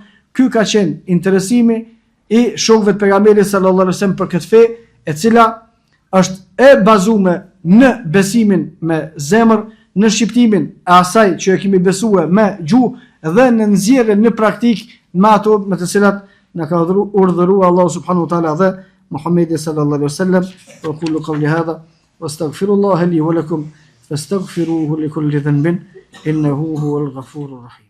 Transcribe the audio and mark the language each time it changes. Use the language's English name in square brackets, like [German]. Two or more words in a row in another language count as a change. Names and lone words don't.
[Albanian] Ky ka qenë interesimi i shokëve të pejgamberit [Arabic] صلى الله عليه وسلم [Albanian] për këtë fe, e cila është e bazuar në besimin me zemër, në shqiptimin e asaj që e kemi besuar me gjuhë dhe në nxjerrjen në praktik me ato me të cilat na ka urdhëruar Allahu [Arabic] سبحانه وتعالى [Albanian] dhe Muhammedi [Arabic] صلى الله عليه وسلم. وأقول قولي هذا وأستغفر الله لي ولكم فاستغفروه لكل ذنب إنه هو الغفور الرحيم.